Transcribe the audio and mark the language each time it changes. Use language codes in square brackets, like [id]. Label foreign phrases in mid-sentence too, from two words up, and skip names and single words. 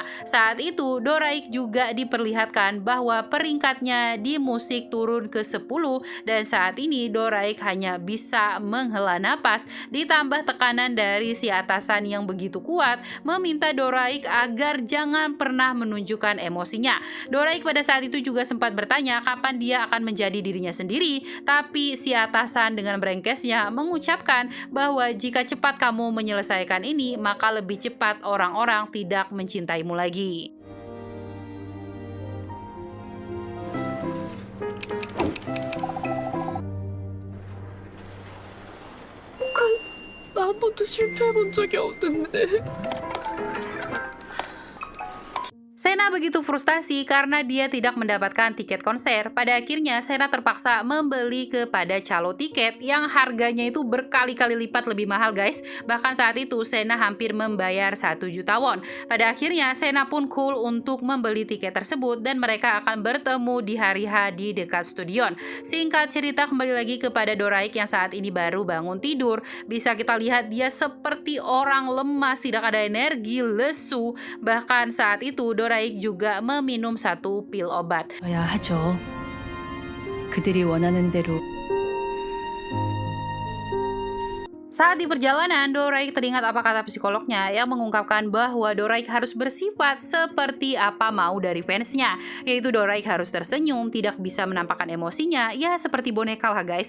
[id] Saat itu Doraik juga diperlihatkan bahwa peringkatnya di musik turun ke 10 dan saat ini Doraik hanya bisa menghela napas, ditambah tekanan dari si atasan yang begitu kuat meminta Doraik agar jangan pernah menunjukkan emosinya. Doraik pada saat itu juga sempat bertanya kapan dia akan menjadi dirinya sendiri, tapi si atasan dengan brengkesnya mengucapkan bahwa jika cepat kamu menyelesaikan ini, maka lebih cepat orang-orang tidak mencintaimu lagi. [ko] 나 한 번도 실패해본 적이 없는데. [id] Sena begitu frustasi karena dia tidak mendapatkan tiket konser. Pada akhirnya Sena terpaksa membeli kepada calo tiket yang harganya itu berkali-kali lipat lebih mahal guys. Bahkan saat itu Sena hampir membayar 1 juta won. Pada akhirnya Sena pun cool untuk membeli tiket tersebut dan mereka akan bertemu di hari H di dekat stadion. Singkat cerita, kembali lagi kepada Doraik yang saat ini baru bangun tidur. Bisa kita lihat dia seperti orang lemas, tidak ada energi, lesu. Bahkan saat itu Doraik juga meminum 1 pil obat. [ko] 야 하죠. 그들이 원하는 대로. [id] Saat di perjalanan, Doraik teringat apa kata psikolognya yang mengungkapkan bahwa Doraik harus bersifat seperti apa mau dari fansnya, yaitu Doraik harus tersenyum, tidak bisa menampakkan emosinya, ya seperti boneka lah guys.